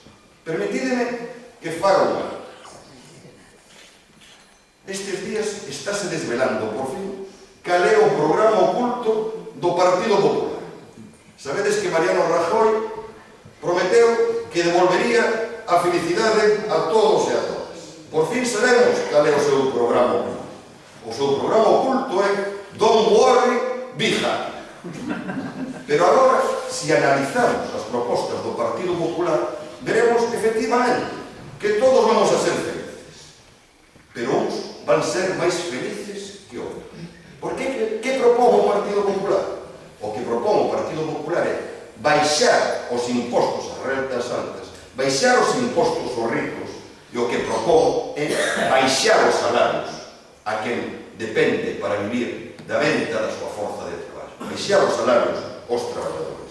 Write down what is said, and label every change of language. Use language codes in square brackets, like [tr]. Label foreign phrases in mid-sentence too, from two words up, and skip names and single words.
[gl] Permitideme que faga unha. Estes días estáse desvelando, por fin, cal é o programa oculto do Partido Popular. Sabedes que Mariano Rajoy prometeu que devolvería a felicidade a todos e a todas. Por fin sabemos cal é o seu programa oculto. O seu programa oculto é [en] Don't worry, be happy. [gl] Pero agora, se analizamos as propostas do Partido Popular, veremos efectivamente que todos vamos a ser felices. Pero uns van ser máis felices que outros. Por que propón o Partido Popular? O que propón o Partido Popular é baixar os impostos ás rentas altas, baixar os impostos aos ricos, e o que propón é baixar os salarios a quen depende para vivir da venta da súa forza de traballo, baixar os salarios aos traballadores.